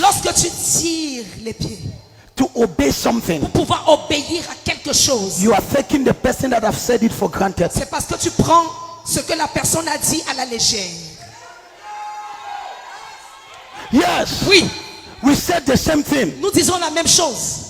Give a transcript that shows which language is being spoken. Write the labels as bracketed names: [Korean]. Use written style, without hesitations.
[French] lorsque tu tires les pieds [English] to obey something, [French] pour pouvoir obéir à quelque chose, [English] you are taking the person that have said it for granted. [French] c'est parce que tu prends ce que la personne a dit à la légère. [English] Yes, [French] Oui, [English] we said the same thing. [French] nous disons la même chose.